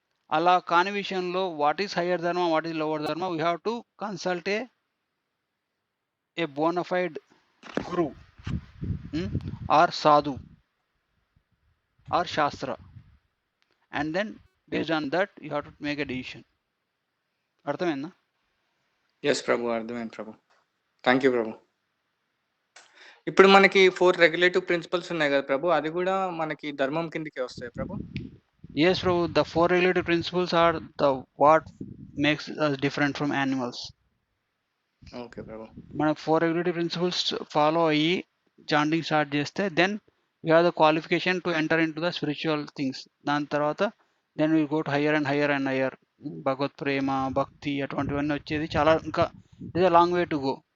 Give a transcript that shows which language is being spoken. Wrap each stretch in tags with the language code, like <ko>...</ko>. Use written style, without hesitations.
<te>అలా కాని విషయంలో</te> <en>What is higher dharma, what is lower dharma, we have to consult a bona fide guru or sadhu or shastra, and then based on that you have to make a decision.</en> <te>అర్థమైందా? Yes ప్రభు. అర్థమైంది ప్రభు. థాంక్ యూ ప్రభు. ఇప్పుడు మనకి 4 రెగ్యులేటివ్ ప్రిన్సిపల్స్ ఉన్నాయి గదా ప్రభు! అది గూడా మనకి ధర్మం కిందకే వస్తాయా ప్రభు?</te> <en>Yes, Prabhu, the four regulative principles are the what makes us different from animals.</en> <te>Okay ప్రభు.</te> <en>మన 4 regulative principles</en> <te>ఫాలో అయ్యి చాంటింగ్ స్టార్ట్ చేస్తే</te> <en>Then you have the qualification to enter in to the spiritual things.</en> <te>దాని తర్వాత</te> <en>then we go to higher and higher</en> <te>and higher. భగవత్ ప్రేమ, భక్తి అటువంటివన్నీ వచ్చేది చాలా ఇంకా ఇదే</te> <en>Long way to go.</en>